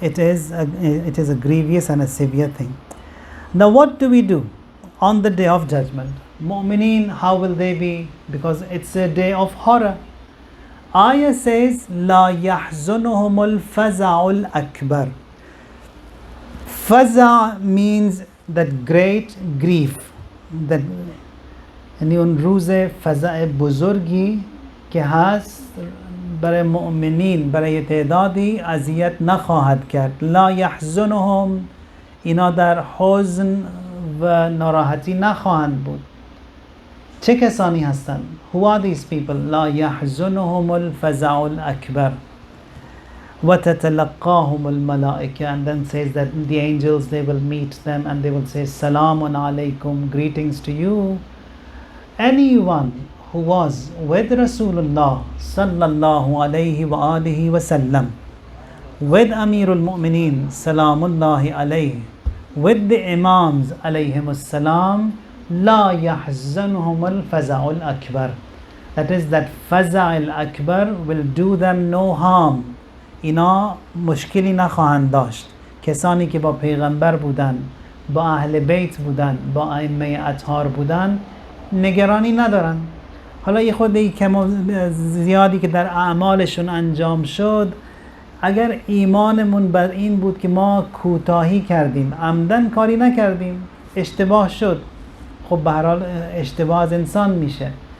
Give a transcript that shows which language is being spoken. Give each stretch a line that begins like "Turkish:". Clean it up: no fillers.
English: It is a grievous and a severe thing. Now what do we do on the Day of Judgment? Mu'mineen, how will they be? Because it's a day of horror. Ayah says,
Arabic: La yahzunuhumul faza'ul akbar.
English: Faza means that great grief.
Persian: That یعنی اون روز فزع بزرگی که هست برای مؤمنین، برای تعدادی اذیت نخواهد کرد.
Arabic: لا یحزنهم،
Persian: اینا در حزن و ناراحتی نخواهند بود. چه کسانی هستند؟
English: Who are these people?
Arabic: لا يحزنهم الفزع الأكبر وتتلقاهم الملائكة.
English: And then says that the angels, they will meet them and they will say
Arabic: Salamun alaykum,
English: greetings to you. Anyone who was with Rasulullah sallallahu alayhi wa alihi wa sallam, with Amirul Mu'mineen salamullahi alayhi, with the Imams alayhimus salam,
Arabic: La yahzanhum al-faza'ul akbar.
English: That is, that faza'ul akbar will do them no harm.
Persian: اینا مشکلی نخواهند داشت. کسانی که با پیغمبر بودن، با اهل بیت بودن، با ائمه اطهار بودن، نگرانی ندارن. حالا یه خود کم زیادی که در اعمالشون انجام شد، اگر ایمانمون بر این بود که ما کوتاهی کردیم، عمدن کاری نکردیم، اشتباه شد، خب به هر حال اشتباه از انسان میشه.